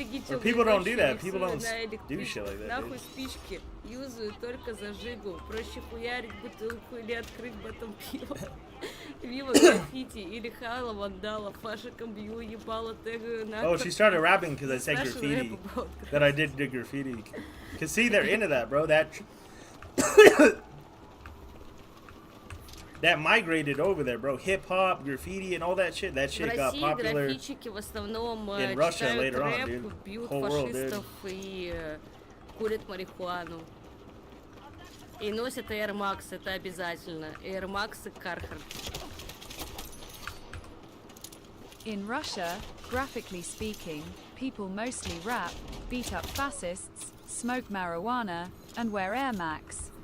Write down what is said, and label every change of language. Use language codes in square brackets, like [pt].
[en] Or people don't do that. People don't do shit like that. [ru] Нахуй спички. Юзаю только зажигу. Проще хуярить бутылку или открыть батон пива. Вива граффити или хала вандала. Фашиком бью, ебало тегаю на. [en] Oh, she started rapping because I said graffiti. That I did graffiti. Cause see, they're into that, bro. That migrated over there, bro. Hip hop, graffiti, and all that shit. That shit got popular in Russia later on, dude. Whole world, dude. [ru] И курят марихуану. И носят Air Max, это обязательно. Air Max и Carhartt. [en] In Russia, graphically speaking, people mostly rap, beat up fascists, smoke marijuana, and wear Air Max.